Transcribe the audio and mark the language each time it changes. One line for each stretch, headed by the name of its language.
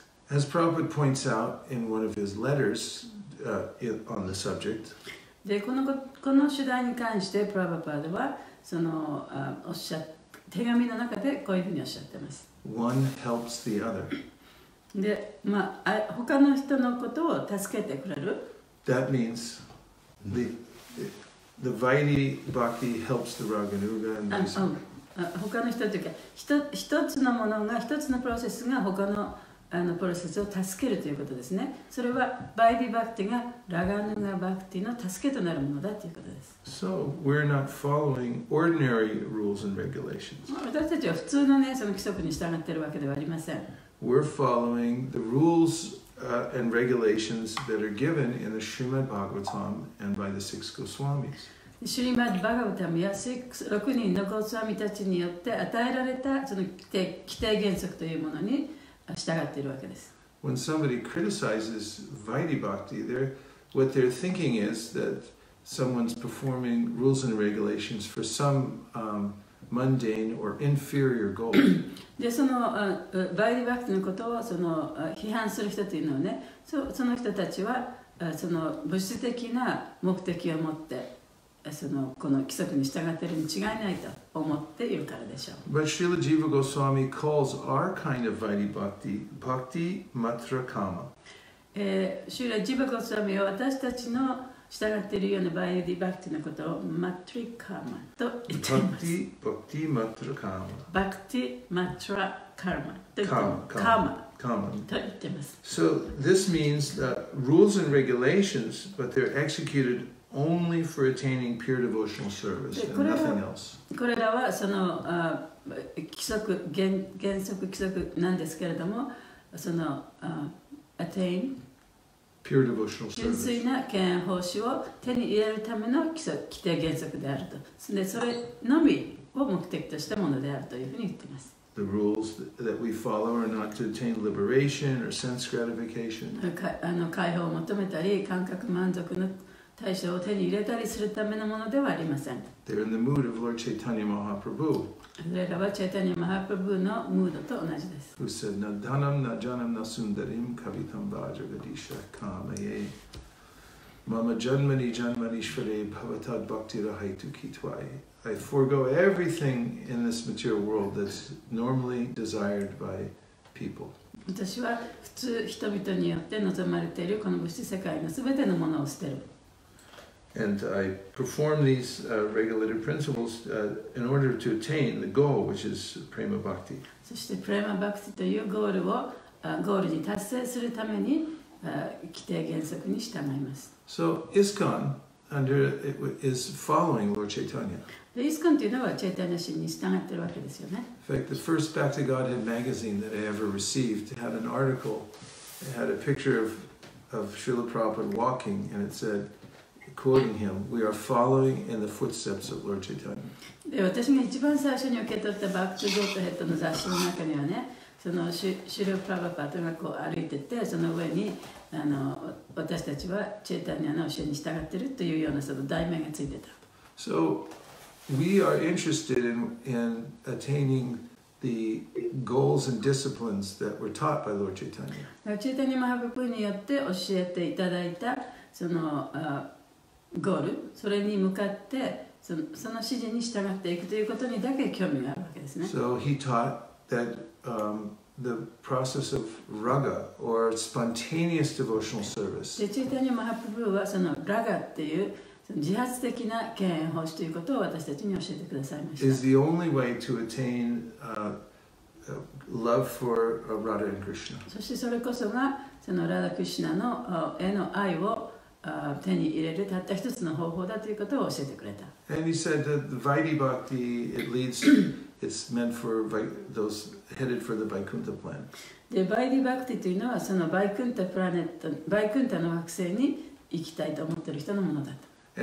English: As Prabhupada points out in one of his letters on the subject,
Japanese: でこの主題に関してプラバパードはその手紙の中でこういうふうにおっしゃっています。
English: one helps the other.
Japanese: で、他の人のことを助けてくれる。
English: That means the Vaidhi Bhakti helps the Raganuga and Vaisesika.
Japanese: 他の人というか一つのものが一つのプロセスが他のプロセスを助けるということですね。それはバイディバクティがラガヌガバクティの助けとなるものだということです。
English: So we're not following ordinary rules and regulations.
Japanese: 私たちは普通のねその規則に従っているわけではありません。
English: We're following the rules and regulations that are given in the CC.Madhya.22.108-9 and by the 6 Goswamis.
Japanese: シュリマッド・バガバタムや6人のゴスワミたちによって与えられたその規定原則というものに従っているわけです。
English: When somebody criticizes Vaidhi Bhakti, what they're thinking is that someone's performing rules and regulations for some mundane or inferior goal.
Japanese: でそのバイディバクティのことを批判する人というのはね、その人たちはその物質的な目的を持ってこの規則に従っているに違いないと思っているからでしょう。
English: But Srila Jiva Goswami calls our kind of Vaidhi Bhakti Bhakti Matra Kama.
Japanese: シュラ・ジバゴスワミは私たちの従っているようなバイディバクティのことをマトリカーマと言っています。
English: Bhakti Matra Kama.
Japanese: バクティ・マトラ・カーマと言っています。
English: So this means that rules and regulations, but they're executed only for attaining pure devotional service and nothing else.
Japanese: これらはその規則原則規則なんですけれども、その
English: attain pure devotional
Japanese: 純
English: service.
Japanese: 粋な敬愛奉仕を手に入れるための規定原則であると。でそれのみを目的としたものであるというふうに言っています。
English: The rules that we follow are not to attain liberation or sense gratification.
Japanese: 解放を求めたり、感覚満足の対象を手に入れたりするためのものではありません。
English: They're in the mood of Lord Chaitanya Mahaprabhu,
Japanese: それらはチェイタニア・マハプラブーのムードと同じです。
Sanskrit: who said, Na dhanam na janam na sundarim kavitam vajagadisha kamaye. Mama janmani janmanishvare bhavatad bhakti rahaitu kitwai.
English: I forego everything in this material world that's normally desired by people.
Japanese: 私は普通人々によって望まれているこの物質世界のすべてのものを捨てる。
English: And I perform these regulated principles in order to attain the goal, which is prema bhakti.
Japanese: そしてプレマバクティというゴールに達成するために規定原則に従います。
English: So ISKCON is following Lord Chaitanya.
Japanese: でイスコンというのはチェイタニア神に従っているわけですよね。
English: In fact, the first Bhakti Godhead magazine that I ever received had an article, it had a picture of Srila Prabhupada walking, and it said, quoting him, we are following in the footsteps of Lord Chaitanya.
Japanese: で私が一番最初に受け取ったバクティゴートヘッドの雑誌の中にはね、そのシュルプラバパートがこう歩いてて、その上に私たちはチェイタニアの教えに従っているというようなその題名がついてた。
English: So we are interested in attaining the goals and disciplines that were taught by Lord Chaitanya.
Japanese: チェイタニア・マハプラブによって教えていただいたそのゴール、それに向かってその指示に従っていくということにだけ興味があるわけですね。
English: So he taught that the process of raga or spontaneous devotional service
Japanese: でチェイタニア・マハプラブはそのラガっていう自発的な敬遠奉仕ということを私たちに教えてくださいました。
English: is the only way to attain love for Radha and Krishna.
Japanese: そしてそれこそがそのラダ・クリシュナのへの愛を手に入れるたった一つの方法だということを教えてくれた。
English: And he said that the Vaidhi Bhakti, it's meant for those headed for the Vaikuntha planet.
Japanese: でバイディ・バクティというのはそのバイクンタプラネット、バイクンタの惑星に行きたいと思っている人のものだと。